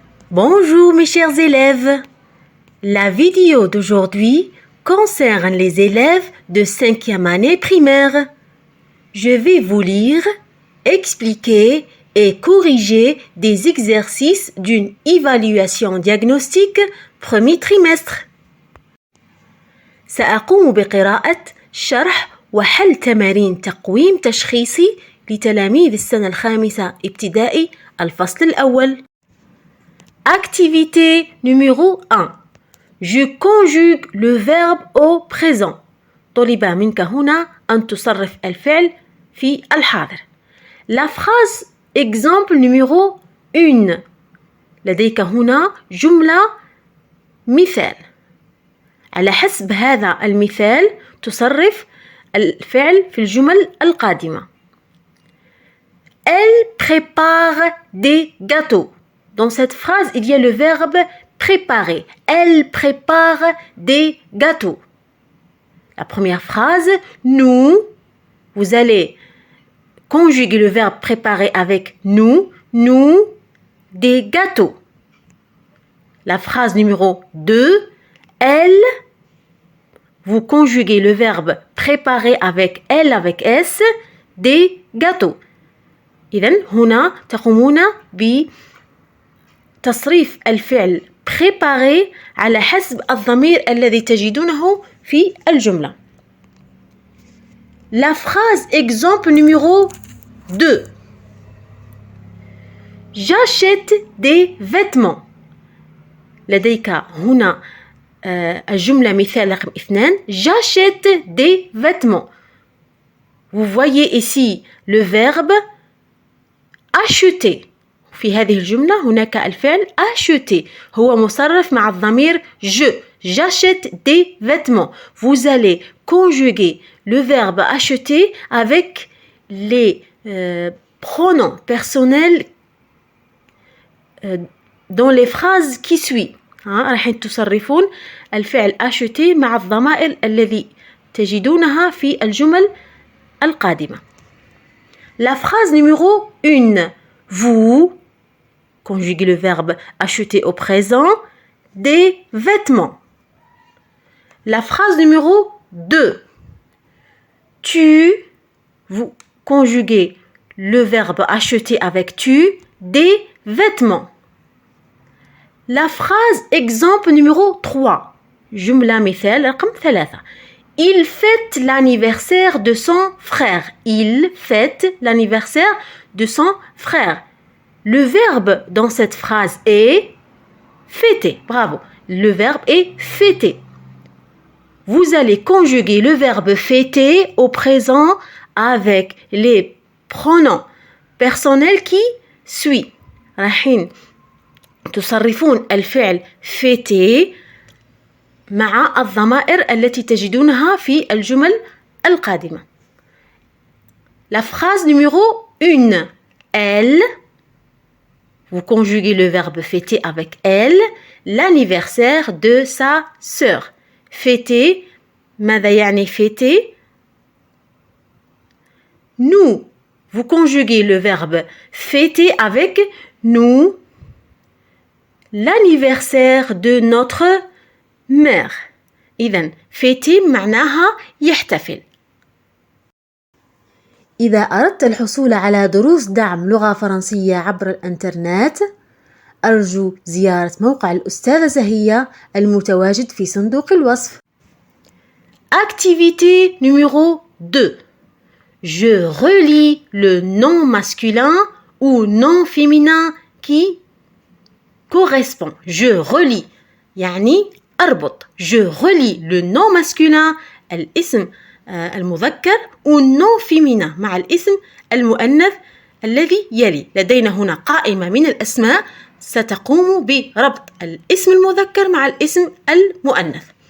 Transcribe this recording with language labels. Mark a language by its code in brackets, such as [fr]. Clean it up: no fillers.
[fr] Bonjour mes chers élèves. La vidéo d'aujourd'hui concerne les élèves de 5e année primaire. Je vais vous lire, expliquer et corriger des exercices d'une évaluation diagnostique premier trimestre. [ar] سأقوم بقراءة شرح وحل تمارين تقويم تشخيصي لتلاميذ السنة الخامسة ابتدائي الفصل الأول. [fr] Activité numéro 1. Je conjugue le verbe au présent. [ar] طلب منك هنا أن تصرف الفعل في الحاضر. [fr] La phrase exemple numéro 1. [ar] لديك هنا جملة مثال. على حسب هذا المثال تصرف الفعل في الجمل القادمة. [fr] Elle prépare des gâteaux. Dans cette phrase, il y a le verbe préparer. Elle prépare des gâteaux. La première phrase, nous, vous allez conjuguer le verbe préparer avec nous, des gâteaux. La phrase numéro 2, elle, vous conjuguez le verbe préparer avec elle, avec S, des gâteaux. [ar] إذن هنا تقومون بتصريف الفعل préparer على حسب الضمير الذي تجدونه في الجملة. [fr] La phrase exemple numéro 2. J'achète des vêtements. [ar] لديك هنا الجملة مثال رقم 2. [fr] J'achète des vêtements. Vous voyez ici le verbe acheter. [ar] في هذه الجملة هناك الفعل acheter هو مصرف مع الضمير je. [fr] J'achète des vêtements. Vous allez conjuguer le verbe acheter avec les pronoms personnels dans les phrases qui suivent. [ar] راح تصرفون الفعل acheter مع الضمائر الذي تجدونها في الجمل القادمة. [fr] La phrase numéro 1. Vous conjuguez le verbe acheter au présent des vêtements. La phrase numéro 2. Tu, vous conjuguez le verbe acheter avec tu des vêtements. La phrase exemple numéro 3. جملة مثال رقم 3. Il fête l'anniversaire de son frère. Il fête l'anniversaire de son frère. Le verbe dans cette phrase est fêter. Bravo. Le verbe est fêter. Vous allez conjuguer le verbe fêter au présent avec les pronoms personnels qui suivent. [ar] راحين تصرفون الفعل fêter مع الضمائر التي تجدونها في الجمل القادمة. [fr] La phrase numéro 1. Elle, vous conjuguez le verbe fêter avec elle, l'anniversaire de sa sœur. [ar] Fêter, ماذا يعني fêter? [fr] Nous, vous conjuguez le verbe fêter avec nous, l'anniversaire de notre mère. [ar] إذن fêter معناها يحتفل. إذا أردت الحصول على دروس دعم لغة فرنسية عبر الإنترنت أرجو زيارة موقع الأستاذة زهية المتواجد في صندوق الوصف. [fr] Activité numéro 2. Je relis le nom masculin ou nom féminin qui correspond. Je relis [ar] يعني أربط. [fr] Je relis le nom masculin [ar] الاسم المذكر والنون فيمينا مع الاسم المؤنث الذي يلي. لدينا هنا قائمة من الأسماء ستقوم بربط الاسم المذكر مع الاسم المؤنث.